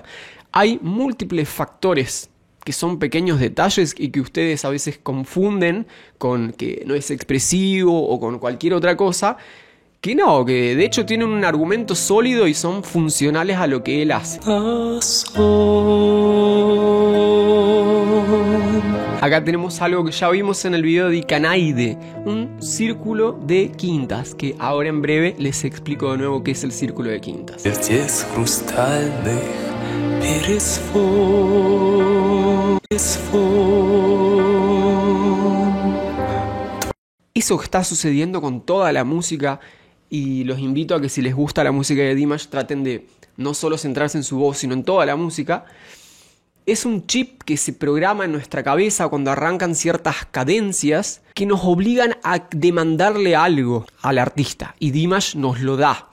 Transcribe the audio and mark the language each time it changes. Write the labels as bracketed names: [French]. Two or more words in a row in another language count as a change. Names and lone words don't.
[Spanish] Hay múltiples factores que son pequeños detalles y que ustedes a veces confunden con que no es expresivo o con cualquier otra cosa, que no, que de hecho tienen un argumento sólido y son funcionales a lo que él hace. Acá tenemos algo que ya vimos en el video de Иканаиде, un círculo de quintas, que ahora en breve les explico de nuevo qué es el círculo de quintas. [Russian] Вертец хрустальных пересвон. [Spanish] Eso que está sucediendo con toda la música, y los invito a que si les gusta la música de Dimash traten de no solo centrarse en su voz, sino en toda la música. Es un chip que se programa en nuestra cabeza cuando arrancan ciertas cadencias que nos obligan a demandarle algo al artista, y Dimash nos lo da.